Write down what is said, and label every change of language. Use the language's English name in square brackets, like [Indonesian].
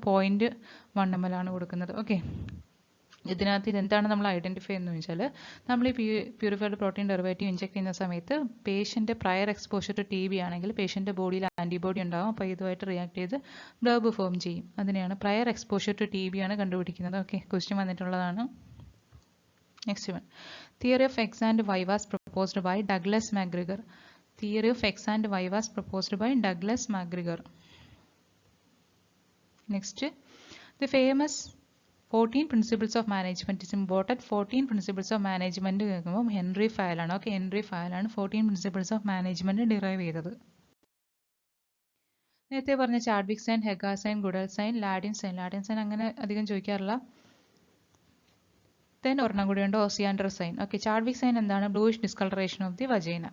[Malayalam] 0.1 ml ആണ് കൊടുക്കുന്നത്. Okay, ഇതിനകത്ത് ഇതെന്താണ് നമ്മൾ ഐഡൻറ്റിഫൈ എന്ന് വെച്ചാൽ, നമ്മൾ ഈ പ്യൂരിഫൈഡ് പ്രോട്ടീൻ ഡെറിവേറ്റീവ് ഇഞ്ചെക്ട് ചെയ്യുന്ന സമയത്ത് പേഷ്യൻ്റെ പ്രയർ എക്സ്പോഷർ ടു TB ആണെങ്കിൽ പേഷ്യൻ്റെ ബോഡിയിൽ ആൻറ്റിബോഡി ഉണ്ടാകും. അപ്പോൾ ഇതുമായിട്ട് റിയാക്ട് ചെയ്ത് ബ്ലബ് ഫോം ചെയ്യും. അതിനെയാണ് പ്രയർ എക്സ്പോഷർ ടു TB ആണ് കണ്ടുപിടിക്കുന്നത്. ഓക്കെ, ക്വസ്റ്റ്യൻ വന്നിട്ടുള്ളതാണ്. [English] Next one, theory of X and Y was proposed by Douglas McGregor. Theory of X and Y was proposed by Douglas MacGregor. Next, the famous 14 principles of management is important. 14 principles of management Henry Fayol ആണ്. [Malayalam] Okay, Henry ഫയലാണ് 14 principles of management derive ചെയ്തത്. നേരത്തെ പറഞ്ഞ Chadwick sign, ഹെഗാർ sign, ഗുഡൽ sign, ലാഡിൻ sign. ലാഡിൻ sign അങ്ങനെ അധികം ചോദിക്കാറില്ല. Then ഒരെണ്ണം കൂടിയുണ്ട് ഓസിയാൻഡർ sign. Okay, Chadwick sign എന്താണ്? [English] Bluish discoloration of the vagina.